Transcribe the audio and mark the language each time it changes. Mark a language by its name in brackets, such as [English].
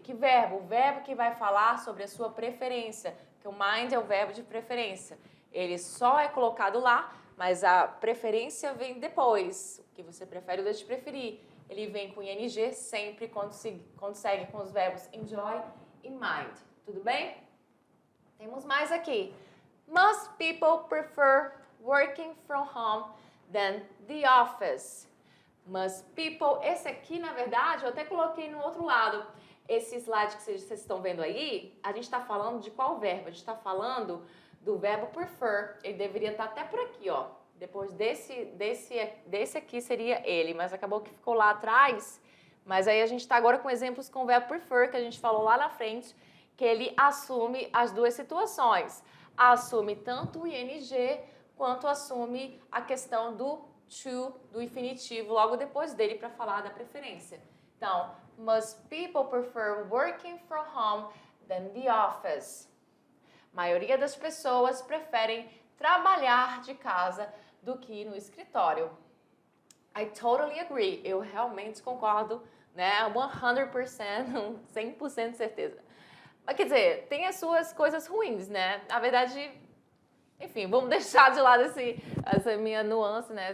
[Portuguese] Que verbo? O verbo que vai falar sobre a sua preferência, porque o mind é o verbo de preferência. Ele só é colocado lá, mas a preferência vem depois. O que você prefere ou deixa de preferir. Ele vem com ing sempre quando segue com os verbos enjoy e mind. Tudo bem? Temos mais aqui. [English] Most people prefer working from home than the office. Most people, [Portuguese] esse aqui, na verdade, eu até coloquei no outro lado. Esse slide que vocês estão vendo aí, a gente está falando de qual verbo? A gente está falando do verbo prefer. Ele deveria estar até por aqui, ó. Depois desse aqui seria ele, mas acabou que ficou lá atrás. Mas aí a gente está agora com exemplos com o verbo prefer, que a gente falou lá na frente, que ele assume as duas situações. Assume tanto o ing, quanto assume a questão do to, do infinitivo, logo depois dele para falar da preferência. [English] Então, most people prefer working from home than the office. [Portuguese] A maioria das pessoas preferem trabalhar de casa do que no escritório. [English] I totally agree. [Portuguese] Eu realmente concordo, né? 100%, 100% de certeza. Mas quer dizer, tem as suas coisas ruins, né? Na verdade, enfim, vamos deixar de lado essa minha nuance, né?